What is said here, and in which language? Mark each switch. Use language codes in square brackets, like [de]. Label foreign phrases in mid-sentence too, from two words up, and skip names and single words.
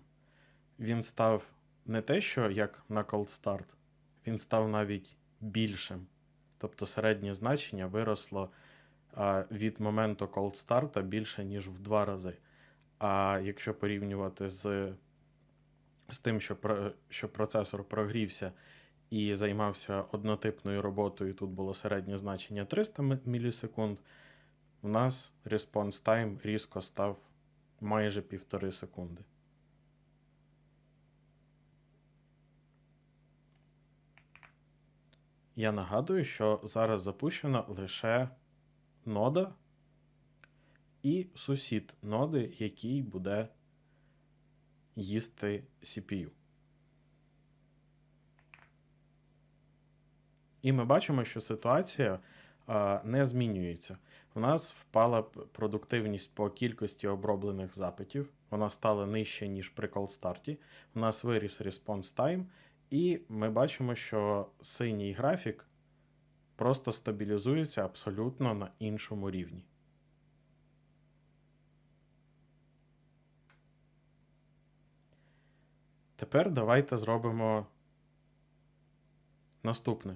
[uk] Він став не те, що як на [en] cold start, [uk] він став навіть більшим. Тобто середнє значення виросло від моменту [en] cold start [uk] більше, ніж в 2 рази. А якщо порівнювати з тим, що процесор прогрівся і займався однотипною роботою, тут було середнє значення 300 мілісекунд, у нас [en] response time [uk] різко став майже 1,5 секунди. Я нагадую, що зараз запущена лише нода і сусід ноди, який буде їсти CPU. І ми бачимо, що ситуація не змінюється. У нас впала продуктивність по кількості оброблених запитів. Вона стала нижче, ніж при [en] cold start. [uk] У нас виріс [en] response time. [uk] І ми бачимо, що синій графік просто стабілізується абсолютно на іншому рівні. Тепер давайте зробимо наступне.